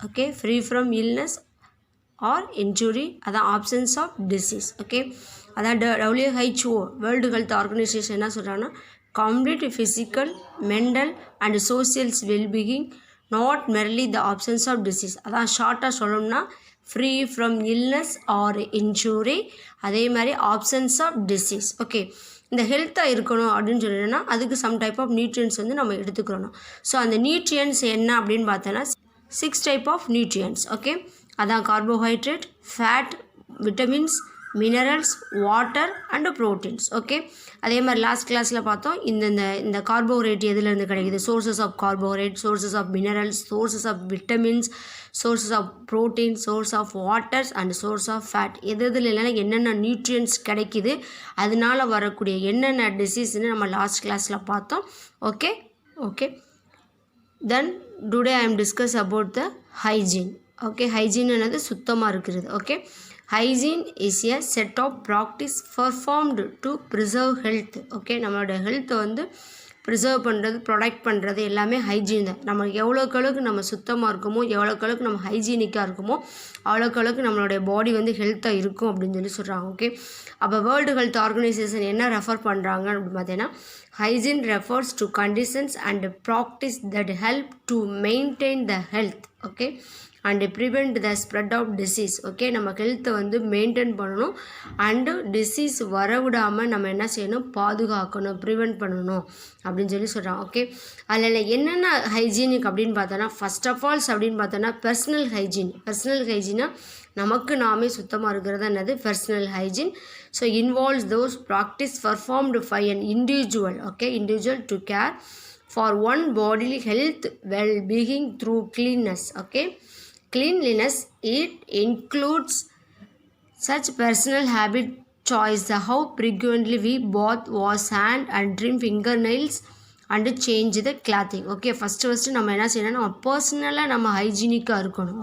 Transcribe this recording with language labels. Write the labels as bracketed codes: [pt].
[en] Okay, free from illness or injury, other absence of disease. Okay, [ta] அதான் [en] WHO world health organisation [ta] என்ன சொல்கிறாங்கன்னா [en] complete physical, mental and social well-being, not merely the absence of disease. [ta] அதான் ஷார்ட்டாக சொல்லணும்னா [en] free from illness or injury, [ta] அதே மாதிரி [en] Absence of disease. [ta] Okay, இந்த ஹெல்த்தாக இருக்கணும் அப்படின்னு சொல்லிட்டுனா அதுக்கு [en] some type of nutrients [ta] வந்து நம்ம எடுத்துக்கிறோம். ஸோ அந்த நியூட்ரியன்ஸ் என்ன அப்படின்னு பார்த்தோன்னா 6 டைப் ஆஃப் நியூட்ரியன்ஸ். [en] Okay, அதான் carbohydrate, fat, vitamins, minerals, water and proteins. Okay, [ta] அதே மாதிரி லாஸ்ட் கிளாஸில் பார்த்தோம் இந்த கார்போஹைட்ரேட் எதுலேருந்து கிடைக்குது, [en] Sources of carbohydrate, sources of minerals, sources of vitamins, sources of protein, source of waters and source of fat. [ta] எதுலாம் என்னென்ன nutrients கிடைக்குது, அதனால் வரக்கூடிய என்னென்ன டிசீஸ்ன்னு நம்ம லாஸ்ட் கிளாஸில் பார்த்தோம். [en] Okay okay then today I am discuss about the hygiene. [ta] Okay, hygiene என்னது சுத்தமாக இருக்கிறது. [en] Okay, hygiene is a set of practice performed to preserve health. [ta] Okay, நம்மளோட ஹெல்த்தை வந்து ப்ரிசர்வ் பண்ணுறது, ப்ரொடெக்ட் பண்ணுறது எல்லாமே ஹைஜீன் தான். நம்ம எவ்வளோக்களுக்கு நம்ம சுத்தமாக இருக்குமோ, எவ்வளோக்களுக்கு நம்ம ஹைஜீனிக்காக இருக்குமோ, அவ்வளோக்களுக்கு நம்மளுடைய பாடி வந்து ஹெல்த்தாக இருக்கும் அப்படின்னு சொல்லி சொல்கிறாங்க. [en] okay, [ta] அப்போ வேர்ல்டு ஹெல்த் ஆர்கனைசேஷன் என்ன ரெஃபர் பண்ணுறாங்க அப்படின்னு பார்த்தீங்கன்னா [en] hygiene refers to conditions and practice that help to maintain the health. Okay, and prevent the spread of disease. [ta] Okay, நம்ம ஹெல்த்தை வந்து மெயின்டைன் பண்ணணும் அண்டு டிசீஸ் வரவிடாமல் நம்ம என்ன செய்யணும், பாதுகாக்கணும், ப்ரிவெண்ட் பண்ணணும் அப்படின்னு சொல்லி சொல்கிறோம். ஓகே, அதில் என்னென்ன ஹைஜீனிக் அப்படின்னு பார்த்தோன்னா [en] first of all [ta] அப்படின்னு பார்த்தோன்னா பர்சனல் ஹைஜீன். பர்சனல் ஹைஜீனா நமக்கு நாமே சுத்தமாக இருக்கிறது என்னது personal hygiene. [en] So involves those practice performed by an individual. Okay, individual to care for one bodily health well-being through cleanness. Okay, cleanliness, it includes such personal habit choice, how frequently we bath, wash hand and trim fingernails and change the clothing. [ta] Okay, first நம்ம என்ன செய்யணும், நம்ம பர்சனலாக நம்ம ஹைஜீனிக்காக இருக்கணும்.